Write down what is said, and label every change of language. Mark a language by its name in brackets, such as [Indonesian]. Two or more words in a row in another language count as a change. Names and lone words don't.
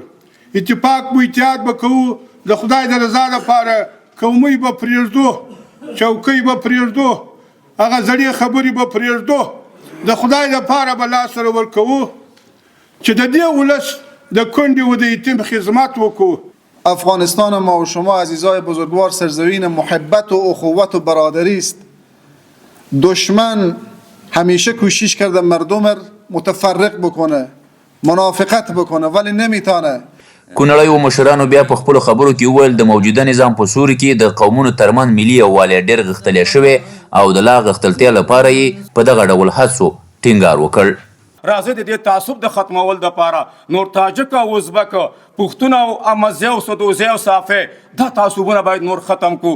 [Pashto] اتفاق و اتحاد به کوو د خدای د رضا لپاره، قومي به پرېږدو، چوکۍ به پرېږدو، هغه زړې خبرې به پرېږدو، د خدای لپاره به لاس سره ورکوو چې د دې ولس د کونډې و د یتیم خدمت وکړو. [Persian] افغانستان ما و شما عزیزای بزرگوار سرزمین محبت و اخوت و برادری است. دشمن همیشه کوشش کرده مردم متفرق بکنه، منافقت بکنه، ولی نمیتونه. [Pashto] کونړیو مشرانو بیا په خپلو خبرو کې وویل د موجوده نظام په سوري کې د قومونو ترمنځ ملي یووالی ډېر غښتلی شوی او د لا غښتلتیا لپاره یې په دغه ډول هڅو ټینګار وکړ. راځئ د دې تعصب د ختمول دپاره نور تاجک او ازبک، پښتون او امزی او سدوزی او صافی دا تعصبونه باید نور ختم کړو.